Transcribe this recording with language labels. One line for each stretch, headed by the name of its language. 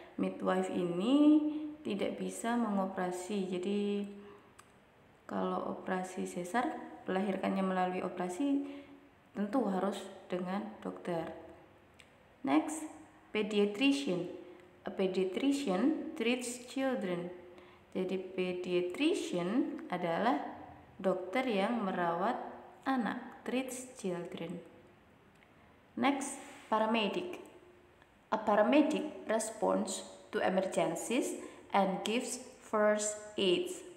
Indonesian: Midwife ini tidak bisa mengoperasi. Jadi kalau operasi sesar, melahirkannya melalui operasi tentu harus dengan dokter.
English: Next, pediatrician. A pediatrician treats children.
Indonesian: Jadi pediatrician adalah dokter yang merawat anak,
English: treats children. Next, paramedic. A paramedic responds to emergencies and gives first aid.